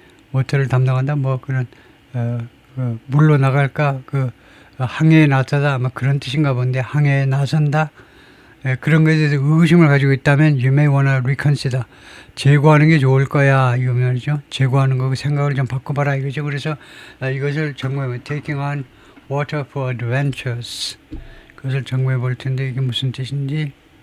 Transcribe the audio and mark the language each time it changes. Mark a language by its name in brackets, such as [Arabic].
[Korean] 뭐 그런 물로 나갈까? 항해에 나서다? 아마 그런 뜻인가 본데 항해에 나선다? 그런 것에 대해서 의구심을 가지고 있다면 [English] you may wanna reconsider. [Korean] 재고하는 게 좋을 거야. 이거 말이죠. 재고하는 거 생각을 좀 바꿔봐라 이거죠. 그래서 이것을 점검해 [English] taking on water for adventures. [Korean] 그것을 점검해 볼 텐데 이게 무슨 뜻인지.